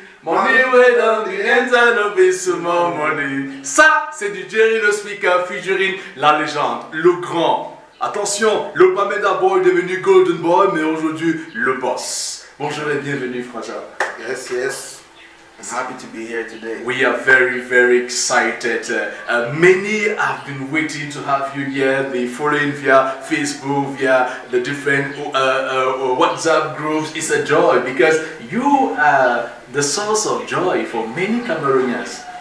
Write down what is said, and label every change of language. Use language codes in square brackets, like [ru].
[en] Money way down the end of this money. [fr] Ça, c'est du Jerry le Speaker featuring la légende, le grand. Attention, le Bamenda Boy est devenu Golden Boy, mais aujourd'hui, le boss. Bonjour et bienvenue, François. [en] Yes, yes. I'm happy to be here today. We are very, very excited. Many have been waiting to have you here. They following via Facebook, via the different WhatsApp groups. It's a joy because you are the source of joy for many Cameroonians.